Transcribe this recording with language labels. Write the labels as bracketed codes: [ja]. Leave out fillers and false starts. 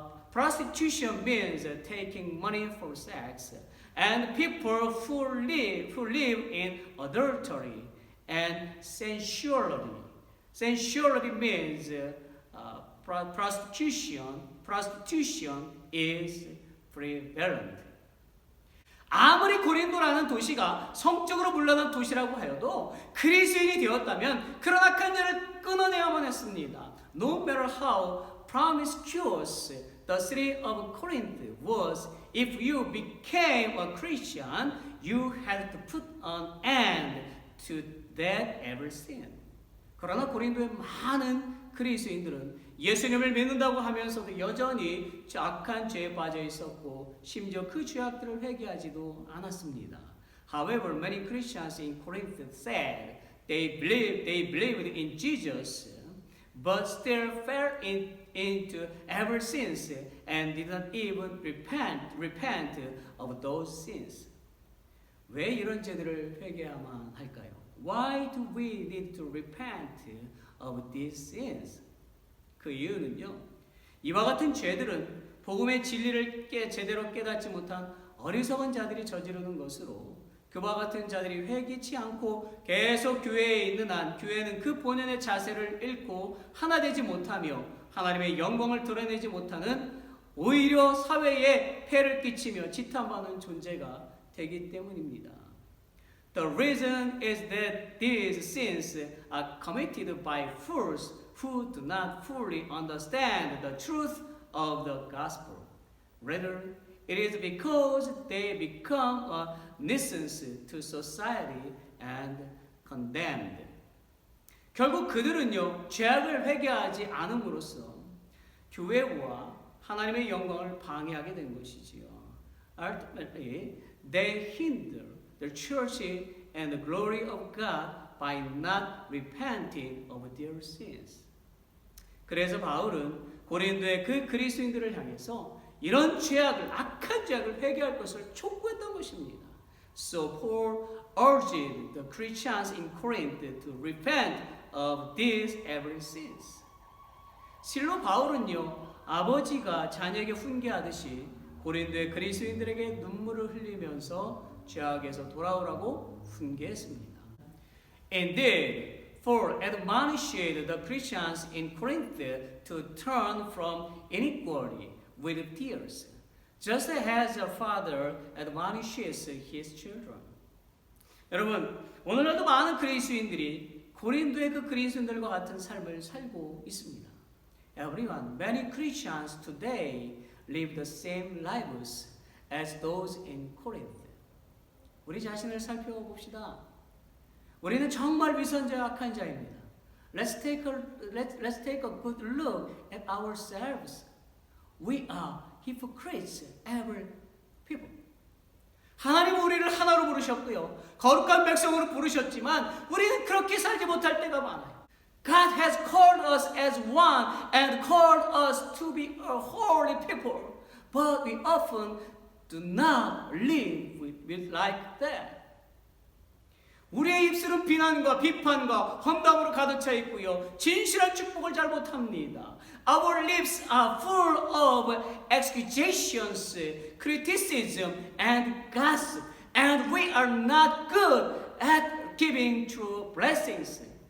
[en] Prostitution means taking money for sex, and people who live in adultery and sensuality. Sensuality means prostitution. Prostitution is prevalent. [ko] 아무리 고린도라는 도시가 성적으로 물러난 도시라고 하여도 그리스도인이 되었다면 그런 악한 자를 끊어내야만 했습니다. [en] No matter how promiscuous the city of Corinth was, if you became a Christian, you had to put an end to that every sin. [ko] 그러나 고린도의 많은 그리스도인들은 예수님을 믿는다고 하면서도 여전히 악한 죄에 빠져 있었고 심지어 그 죄악들을 회개하지도 않았습니다. [en] However, many Christians in Corinth said they believed in Jesus, but still fell into every sins and did not even repent of those sins. [ko] 왜 이런 죄들을 회개해야만 할까요? [en] Why do we need to repent of these sins? [ko] 그 이유는요, 이와 같은 죄들은 복음의 진리를 제대로 깨닫지 못한 어리석은 자들이 저지르는 것으로 그와 같은 자들이 회개치 않고 계속 교회에 있는 한 교회는 그 본연의 자세를 잃고 하나 되지 못하며 하나님의 영광을 드러내지 못하는 오히려 사회에 폐를 끼치며 지탄받는 존재가 되기 때문입니다. [en] The reason is that these sins are committed by fools who do not fully understand the truth of the gospel. Rather, it is because they become a nuisance to society and condemned. [ko] 결국 그들은요, 죄악을 회개하지 않음으로써 교회와 하나님의 영광을 방해하게 된 것이지요. [en] Ultimately, they hinder the church and the glory of God by not repenting of their sins. [ko] 그래서 바울은 고린도의 그 그리스도인들을 향해서 이런 죄악을, 악한 죄악을 회개할 것을 촉구했던 것입니다. [en] So Paul urged the Christians in Corinth to repent of these every sins. [ko] 실로 바울은요, 아버지가 자녀에게 훈계하듯이 고린도의 그리스도인들에게 눈물을 흘리면서 죄악에서 돌아오라고 훈계했습니다. [en] Indeed, Paul admonished the Christians in Corinth to turn from iniquity with tears, just as a father admonishes his children. [ko] 여러분, 오늘날도 많은 그리스도인들이 고린도의 그 그리스도인들과 같은 삶을 살고 있습니다. [en] Everyone, many Christians today live the same lives as those in Corinth. [ko] 우리 자신을 살펴봅시다. 우리는 정말 위선자와 악한 자입니다. [en] Let's take a good look at ourselves. We are hypocrites, every people. [ko] 하나님은 우리를 하나로 부르셨고요. 거룩한 백성으로 부르셨지만 우리는 그렇게 살지 못할 때가 많아요. [en] God has called us as one and called us to be a holy people. But we often do not live like that. [ko] 우리의 입술은 비난과 비판과 험담으로 가득 차 있고요. 진실한 축복을 잘 못합니다. [en] Our lips are full of accusations, criticism, and gossip. And we are not good at giving true blessings.